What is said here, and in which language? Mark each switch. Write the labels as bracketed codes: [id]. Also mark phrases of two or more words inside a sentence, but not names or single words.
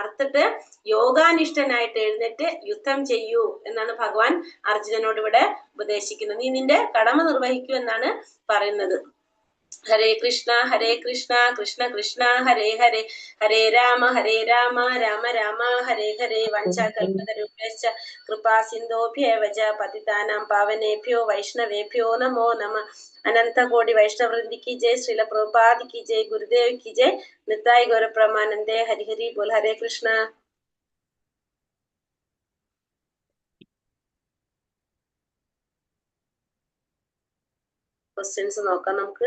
[ml] അറുത്തിട്ട് യോഗാനിഷ്ഠനായിട്ട് എഴുന്നേറ്റ് യുദ്ധം ചെയ്യൂ എന്നാണ് ഭഗവാൻ അർജുനനോട് ഇവിടെ ഉപദേശിക്കുന്നത്. നീ നിന്റെ കടമ നിർവഹിക്കൂ എന്നാണ് പറയുന്നത്. [sa] ഹരേ കൃഷ്ണ കൃഷ്ണ കൃഷ്ണ ഹരേ ഹരേ, ഹരേ രാമ രാമ രാമ ഹരേ ഹരേ. വഞ്ചാകൽപതരുഭ്യശ്ച കൃപാ സിന്ധോഭ്യേവ ച പതിതാനാം പാവനേഭ്യോ വൈഷ്ണവേഭ്യോ നമോ നമഃ. [hi] अनंत कोटि वैष्णववृंद की जय। श्रील प्रभुपाद की जय। गुरुदेव की जय. निताई गौर प्रेमानंदे। हरि हरि बोल। हरे कृष्ण. [ml] ക്വസ്റ്റ്യൻസ് നോക്കാം നമുക്ക്.